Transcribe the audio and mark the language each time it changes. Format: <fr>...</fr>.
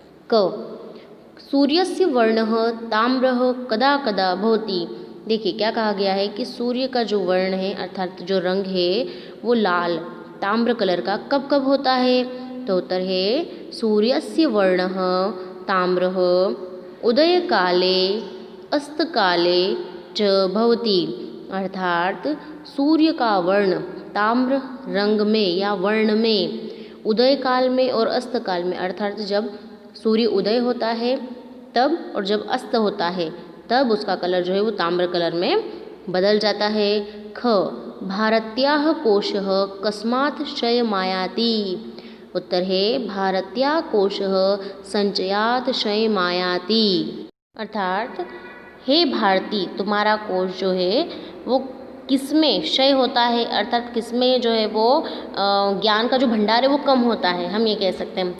<sa>क, सूर्यस्य वर्णः ताम्रः कदा कदा भवति।</sa> <hi>देखिए क्या कहा गया है कि सूर्य का जो वर्ण है अर्थात जो रंग है वो लाल ताम्र कलर का कब कब होता है? तो उत्तर है</hi> <sa>सूर्यस्य वर्णः ताम्रः उदय काले अस्त काले च भवति</sa> <hi>अर्थात सूर्य का वर्ण ताम्र रंग में या वर्ण में उदय काल में और अस्त काल में अर्थात जब सूर्य उदय होता है तब और जब अस्त होता है तब उसका कलर जो है वो ताम्र कलर में बदल जाता है।</hi> <sa>ख, भारत्याः कोशः कस्मात् क्षयमायाति।</sa> <hi>उत्तर है</hi> <sa>भारत्याः कोशः संचयात् क्षयमायाति</sa> <hi>अर्थात हे भारती तुम्हारा कोश जो है वो किसमें क्षय होता है अर्थात किसमें जो है वो ज्ञान का जो भंडार है वो कम होता है, हम ये कह सकते हैं।</hi>